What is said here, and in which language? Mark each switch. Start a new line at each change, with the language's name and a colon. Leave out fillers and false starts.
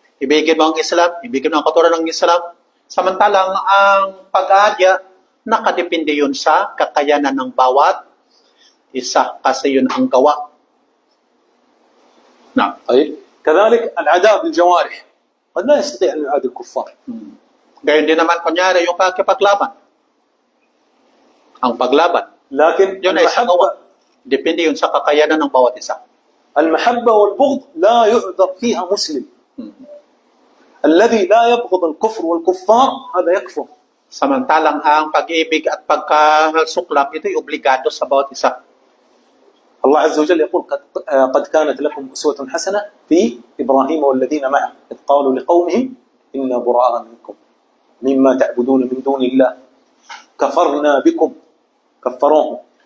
Filipino: Ibigin mo ang Islam, ibigin mo ang katuruan ng Islam. Samantalang ang pag-aadya, nakadepende yun sa kakayanan ng bawat isa, kasi yun ang gawa. Na.
Arabic: طيب كذلك العداء بالجوارح قد لا يستطيع أن يعادي الكفار.
Filipino: Gayon din naman, kunyari, yung pagkipaglaban. Ang paglaban.
Arabic: لكن
Filipino: Yun ay sa gawa. Depende yun sa kakayanan ng bawat isa.
Arabic: المحبة والبغض لا يعذر فيها مسلم. الذي لا يبغض الكفر والكفار هذا يكفر.
Filipino: Samantalang ang pag-ibig at pagkasuklam, ito'y obligado sa bawat isa.
Arabic: الله عز وجل يقول قد كانت لكم أسوة حسنة في إبراهيم والذين معه إذ قالوا لقومهم إنا براء منكم مما تعبدون من دون الله كفرنا بكم. كفروهم.